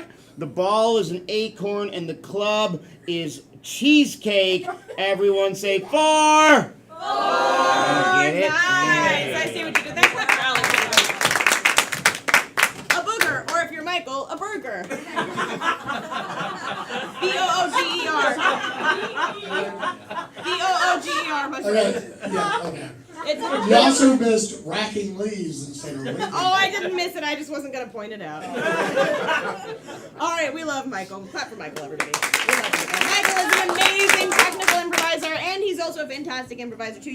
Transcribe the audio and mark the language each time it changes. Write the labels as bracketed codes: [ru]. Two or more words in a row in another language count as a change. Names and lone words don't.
[en] The ball is an acorn, and the club is cheesecake. Everyone say four! Four! Get it? Nice! I see what you did there. Clap for Alex. A booger, or if you're Michael, a burger. B-O-O-G-E-R. B-O-O-G-E-R. Okay, yeah, okay. It's You also missed racking leaves instead of raking. Oh, I didn't miss it. I just wasn't going to point it out. All right, we love Michael. Clap for Michael, everybody. We love Michael. Michael is an amazing technical improviser, and he's also a fantastic improviser, too.